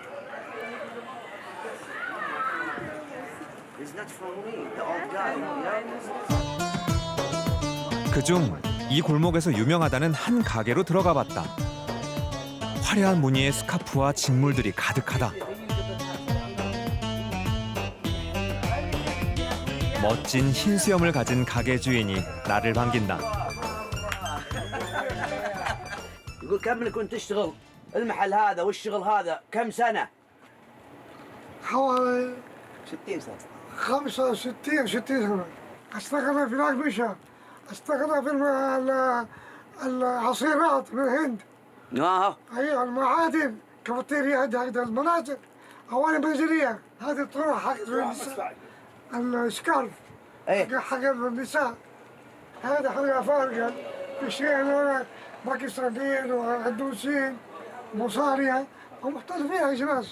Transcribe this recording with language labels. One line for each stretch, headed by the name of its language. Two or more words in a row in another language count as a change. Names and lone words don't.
Korean: 그중 이 골목에서 유명하다는 한 가게로 들어가 봤다. 화려한 무늬의 스카프와 직물들이 가득하다. 멋진 흰 수염을 가진 가게 주인이 나를 반긴다.
Arabic: يقول كم كنت تشتغل المحل هذا والشغل هذا كم سنة؟ حوالي 60 سنة 65 60 سنة. اشتغل في الأقمشة، اشتغل في العصيرات من الهند، أيوة المعادن، كافيتيريا هذا المناطق، أواني منزلية، هذه الطرق حق النساء، السكارف حق النساء، هذا حق أفارقة، في شيء هنا باكستانيين وهندوسيين مصارية ومختلفين أجناس.